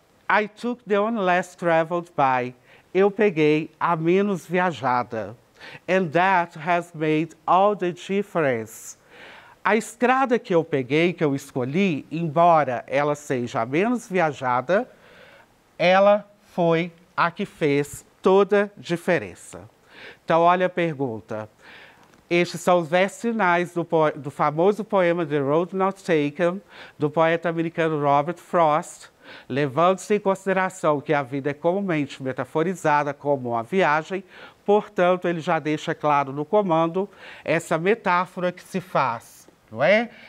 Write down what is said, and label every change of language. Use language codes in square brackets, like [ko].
[en] I took the one less traveled by. [pt] Eu peguei a menos viajada. [en] And that has made all the difference. [pt] A estrada que eu peguei, que eu escolhi, embora ela seja a menos viajada, ela foi a que fez toda a diferença. Então, olha a pergunta. Estes são os versos finais do famoso poema The Road Not Taken, do poeta americano Robert Frost, levando-se em consideração que a vida é comumente metaforizada como uma viagem, portanto, ele já deixa claro no comando essa metáfora que se faz, não é?